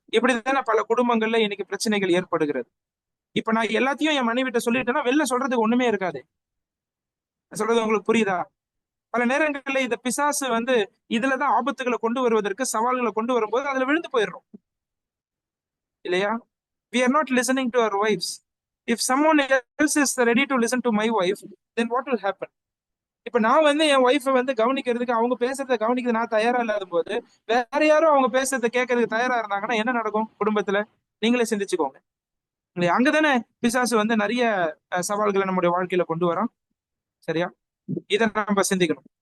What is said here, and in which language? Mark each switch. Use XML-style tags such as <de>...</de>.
<ta>இப்படித்தானே பல குடும்பங்கள்ல இன்னைக்கு பிரச்சனைகள் ஏற்படுகிறது. இப்ப நான் எல்லாத்தையும் என் மனைவிட்ட சொல்லிட்டேன்னா வெளில சொல்றதுக்கு ஒண்ணுமே இருக்காது. சொல்றது உங்களுக்கு புரியுதா? பல நேரங்கள்ல இந்த பிசாசு வந்து இதுலதான் ஆபத்துகளை கொண்டு வருவதற்கு, சவால்களை கொண்டு வரும்போது அதுல விழுந்து போயிடுறோம் இல்லையா.</ta> <en>We are not listening to our wives. If someone else is ready to listen to my wife, then what will happen?</en> <ta>இப்ப நான் வந்து என் ஒய்ஃபை வந்து கவனிக்கிறதுக்கு, அவங்க பேசுறதை கவனிக்கிறது நான் தயாரா இல்லாத போது வேற யாரும் அவங்க பேசுறதை கேட்கறதுக்கு தயாரா இருந்தாங்கன்னா என்ன நடக்கும் குடும்பத்துல? நீங்களே சிந்திச்சுக்கோங்க. அங்கதானே பிசாசு வந்து நிறைய சவால்களை நம்முடைய வாழ்க்கையில கொண்டு வரோம், சரியா. இதை நம்ம சிந்திக்கணும்.</ta>